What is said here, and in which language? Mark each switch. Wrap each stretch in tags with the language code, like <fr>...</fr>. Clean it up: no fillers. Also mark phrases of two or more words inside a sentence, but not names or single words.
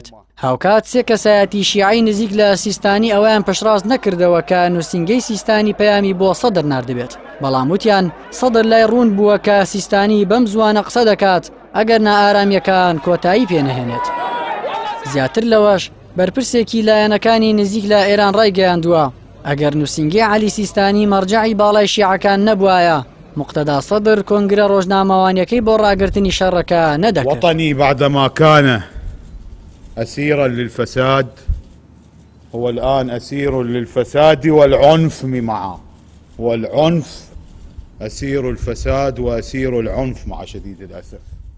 <ckb>هاوکات سێ کەسایەتی شیعی نزیک لە سیستانی ئەویان پشتڕاست نەکردەوە کە نووسینگەی سیستانی پەیامی بۆ سەدر ناردبێت، بەڵام وتیان سەدر لای ڕوون بووە کە سیستانی بەم زوانە قسە دەکات ئەگەر نائارامیەکان کۆتایی پێنەهێنێت. زیاتر لەوەش بەرپرسێکی لایەنەکانی نزیک لە ئێران ڕایگەیاندووە ئەگەر نووسینگەی عەلی سیستانی مەرجەعی باڵای شیعەکان نەبوایە مقتەدا سەدر کۆنگرە ڕۆژنامەوانیەکەی بۆ ڕاگررتنی شەڕەکە نەدەکرد.</ckb> <ar>وطني بعدما كان أسيرا للفساد هو الآن أسير للفساد والعنف معه، والعنف أسير الفساد وأسير العنف مع شديد الأسف.</ar>